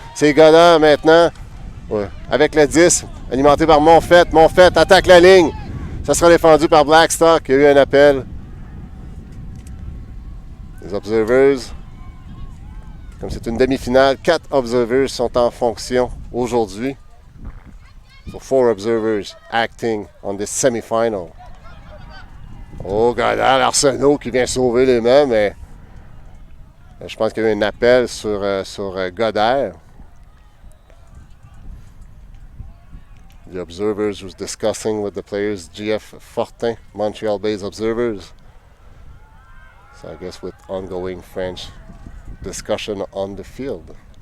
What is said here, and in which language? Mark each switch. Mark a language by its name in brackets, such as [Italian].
[French] C'est Godard maintenant, ouais, avec le 10. Alimenté par Monfette. Monfette attaque la ligne. Ça sera défendu par Blackstock. Il y a eu un appel. Les observers, comme c'est une demi-finale, 4 observers sont en fonction aujourd'hui. [English] So 4 observers acting on this semi-final. [French] Oh, Godard, Arsenault qui vient sauver les mains, mais je pense qu'il y a eu un appel sur Godard. [English] The observers was discussing with the players, GF Fortin, Montreal-based observers. So I guess with ongoing French discussion on the field.